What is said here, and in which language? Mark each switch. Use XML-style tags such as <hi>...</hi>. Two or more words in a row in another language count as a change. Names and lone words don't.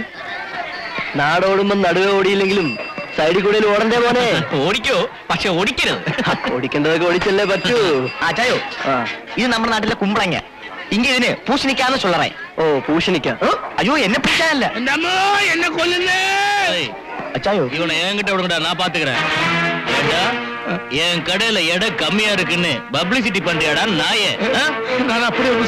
<ml>നാടോടുമ്പോ നടുവേ ഓടിയില്ലെങ്കിലും സൈഡിൽ കൂടെ ഓടണ്ടേ മോനെ. ഓടിക്കോ, പക്ഷെ ഓടിക്കരുത്. ഓടിക്കേണ്ടതൊക്കെ ഓടിച്ചല്ലേ പറ്റൂ. ചായോ, ഇത് നമ്മുടെ നാട്ടിലെ കുമ്പളങ്ങ. ഇങ്ങ ഇതിന് പൂശണിക്കാന്ന് ചൊല്ലറേ. ഓ പൂശണിക്ക. അയ്യോ എന്നെ പൂശാനല്ല, എന്നെ കൊല്ലുന്നേ. அச்சாயோ</ml> <ta>இவனை என்கிட்ட விடுங்கடா, நான் பாத்துக்கிறேன். ஏண்டா என் கடையில எடை கம்மியா இருக்குன்னு பப்ளிசிட்டி பண்றியாடா நாயே? நான் அப்படி ஒன்று</ta>